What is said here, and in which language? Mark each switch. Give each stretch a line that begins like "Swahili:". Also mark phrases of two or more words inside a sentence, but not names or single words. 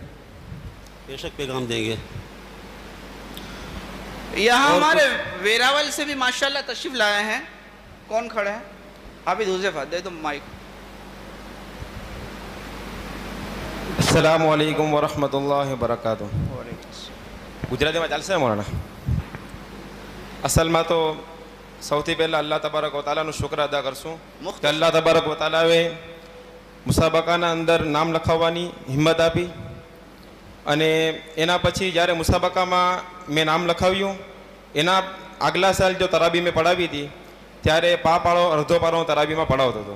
Urdu: بے شک پیغام دیں گے. یہاں ہمارے ویراول سے بھی ماشاءاللہ تشریف لائے ہیں. کون کھڑے ہیں؟ حافظ حذیفہ، دے دو مائک.
Arabic: السلام علیکم ورحمۃ اللہ وبرکاتہ.
Gujarati: ગુજરાતીમાં ચાલશે મોરાના? અસલમાં તો સૌથી પહેલાં અલ્લાહ તબારક વ તાલાનું શુક્ર અદા કરશું કે અલ્લાહ તબારક વ તાલાએ મુસાબકાના અંદર નામ લખાવવાની હિંમત આપી. અને એના પછી જ્યારે મુસાબકામાં મેં નામ લખાવ્યું, એના આગલા સાલ જો તરાબી મેં પઢાવી હતી ત્યારે પાળો અડધો પાળો હું તરાબીમાં પઢાવતો હતો.